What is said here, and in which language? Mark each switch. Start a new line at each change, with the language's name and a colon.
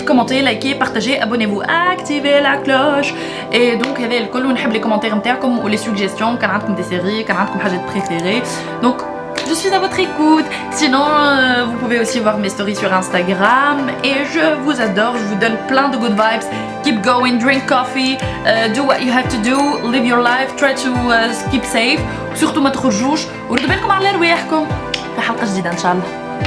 French: Commentez, likez, partagez, abonnez-vous, activez la cloche. Et donc
Arabic: هذا الكل ونحب
French: les commentaires
Arabic: نتاعكم و
French: les suggestions
Arabic: كان عندكم
French: des séries
Arabic: كان عندكم حاجات
French: préférées. Donc je suis à votre écoute. Sinon, vous pouvez aussi voir mes stories sur Instagram. Et je vous adore. Je vous donne plein de
English: good vibes. Keep going, drink coffee, do what you have to do, live your life, try to keep safe.
French: Surtout
Arabic: ما تخرجوش وردوا بالكم على رواحكم في حلقة جديدة إن شاء الله.